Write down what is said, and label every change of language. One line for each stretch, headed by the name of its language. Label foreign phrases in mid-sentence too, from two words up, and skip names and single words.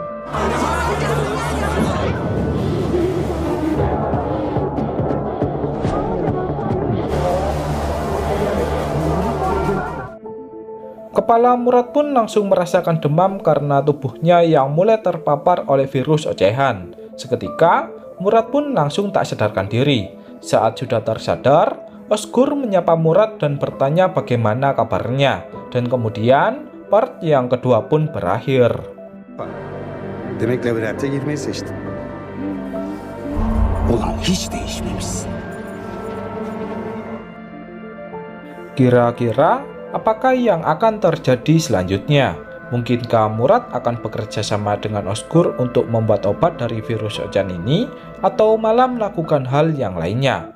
Indonesian: Kepala Murad pun langsung merasakan demam karena tubuhnya yang mulai terpapar oleh virus ocehan. Seketika, Murad pun langsung tak sadarkan diri. Saat sudah tersadar, Osgur menyapa Murad dan bertanya bagaimana kabarnya. Dan kemudian, part yang kedua pun berakhir.
Turkish: Demek labirente girmeyi seçtin. Ulan hiç değişmemişsin.
Indonesian: Kira-kira apakah yang akan terjadi selanjutnya? Mungkinkah Murad akan bekerja sama dengan Osgur untuk membuat obat dari virus ocehan ini, atau malah melakukan hal yang lainnya?